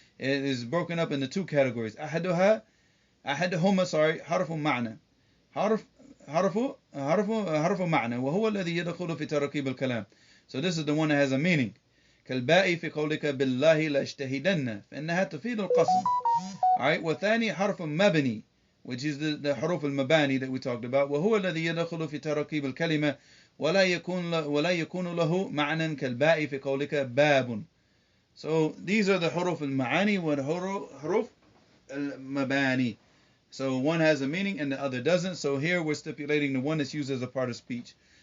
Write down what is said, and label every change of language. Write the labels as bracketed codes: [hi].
[en] it is broken up into two categories. [ar] أحدهما حرف معنى. حرف معنى وهو الذي يدخل في تركيب الكلام. [en] So this is the one that has a meaning. [ar] كالباء في قولك بالله لأجتهدن فإنها تفيد القسم. [en] Alright, [ar] والثاني حرف مبني, [en] which is the حروف المباني that we talked about. [ar] وهو الذي يدخل في تركيب الكلمة ولا يكون له معنى كالباء في قولك باب. [en] So these are the حروف المعاني والحروف المباني. So one has a meaning and the other doesn't. So here we're stipulating the one that's used as a part of speech.